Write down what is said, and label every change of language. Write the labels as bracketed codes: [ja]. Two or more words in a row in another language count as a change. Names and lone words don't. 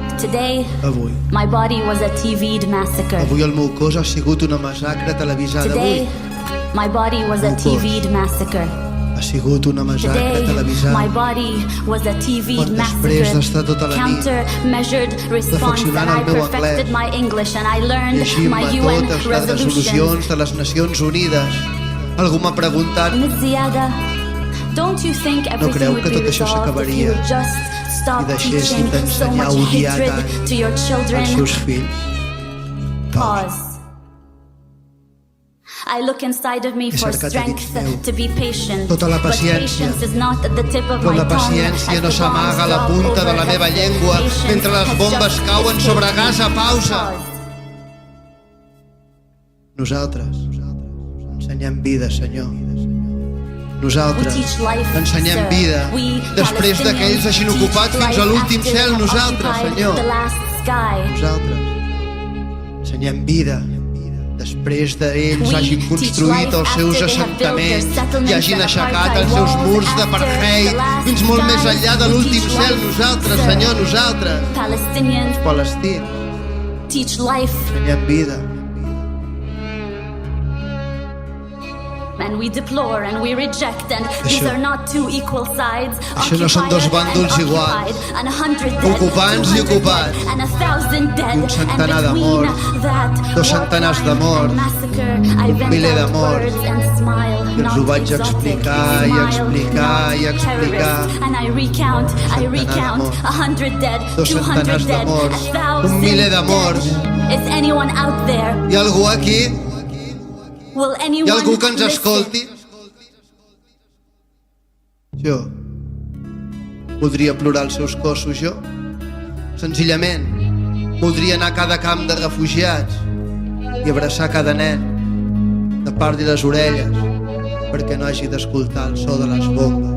[en] Today, [ca] Avui. [en] my body was a TV'd massacre. [ca] Avui el meu cos ha sigut una massacre televisada. [en] Today, [ca] Avui [en] my body was a TV'd massacre. [ca] ha sigut una massacre [en] Today, [ca] televisada. [en] my body was a TV'd [ca] Quan després d'estar tota la nit [en] counter-measured response, and [ca] reflexionant [en] I [ca] el meu [en] perfected [ca] anglès, [en] my English, and I learned my [ca] llegint-me [en] UN [ca] totes les [en] resolutions. [ca] resolucions de les Nacions Unides, algú m'ha preguntat: [en] Ms. Ziada, don't you think everything [ca] creu [en] would [ca] que [en] be [ca] tot això [en] resolved if [ca] s'acabaria [en] you would just stop [ca] si deixéssim [en] teaching so [ca] d'ensenyar [en] much [ca] a odiar [en] hatred [ca] tant [en] to your [ca] als [en] children? [ca] seus fills? [en] Pause. I look inside of me [ca] He [en] for [ca] cercat a dins [en] strength [ca] meu [en] to be patient, [ca] tota la [en] but [ca] paciència. [en] patience is not at the tip of [ca] Però [en] my [ca] la [en] tongue [ca] paciència [en] as [ca] no [en] the [ca] s'amaga a la [en] bombs [ca] punta [en] drop [ca] de la meva [en] overhead. [ca] llengua [en] Patience [ca] mentre les [en] has [ca] bombes [en] just [ca] cauen [en] escaped. [ca] sobre Gaza. Pausa. [en] Pause. [ca] Nosaltres ensenyem vida, Senyor. Nosaltres [en] We teach life, [ca] ensenyem [en] sir. [ca] vida. [en] We, [ca] Després que ells hagin [en] Palestinians, [ca] ocupat [en] teach [ca] fins a [en] life [ca] l'últim [en] after [ca] cel, [en] they have [ca] nosaltres, [en] occupied [ca] Senyor. [en] the last sky. [ca] Nosaltres ensenyem vida. Després d'ells [en] We [ca] hagin [en] teach [ca] construït [en] life [ca] els seus [en] after they have built their [ca] assentaments [en] settlements [ca] i hagin [en] and [ca] aixecat [en] apartheid [ca] els seus [en] walls [ca] murs [en] after [ca] d'apartheid [en] the last [ca] fins molt més [en] sky. [ca] enllà de [en] We [ca] l'últim [en] teach [ca] cel. [en] life, [ca] Nosaltres, [en] sir. [ca] Senyor, nosaltres, [en] Palestinians [ca] palestins, [en] teach life, [ca] ensenyem vida. [en] and we deplore and we reject, and these [ca] Això- [en] are not two equal sides. [ca] Això no són dos bàndols iguals. [en] And 100 dead, [ca] Ocupants i [en] 200 [ca] ocupats. [en] dead, and 1,000 dead, [ca] Un centenar [en] and [ca] de [en] between [ca] morts, [en] that, [ca] 2 centenars de [en] war crime [ca] morts, [en] and massacre, I [ca] un [en] vent [ca] miler de [en] out [ca] morts. [en] words and smile, [ca] I ens [en] not [ca] ho vaig [en] exotic, [ca] explicar i [en] smile, [ca] explicar i [en] not [ca] explicar. [en] terrorist. And I recount, [ca] de morts. [en] 100 dead, [ca] 2 [en] 200 [ca] centenars de [en] dead, [ca] morts, [en] 1,000 [ca] un miler de morts. [en] dead. Is anyone out there? [ca] Hi ha algú aquí? [en] Will [ca] Hi [en] anyone [ca] ha algú que ens [en] listen? [ca] escolti? Jo voldria plorar els seus cossos, jo. Senzillament, voldria anar a cada camp de refugiats i abraçar cada nen, tapar-li les orelles perquè no hagi d'escoltar el so de les bombes.